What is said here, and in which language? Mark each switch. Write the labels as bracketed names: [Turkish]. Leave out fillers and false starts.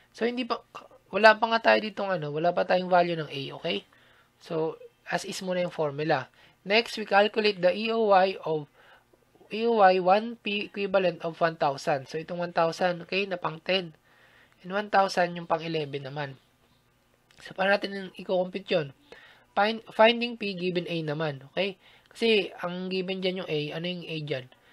[Filipino] So, wala pa nga tayo ditong wala pa tayong value ng A, okay? So, as is muna yung formula. [English] Next, we calculate the EOY of EOY 1P equivalent of 1,000. [Filipino] So, itong 1,000, okay, na pang 10. And 1,000 yung pang 11 naman. So, paano natin i-compute yun? [English] Finding P given A naman, okay? [Filipino] Kasi, ang given dyan yung A, ano yung A dyan?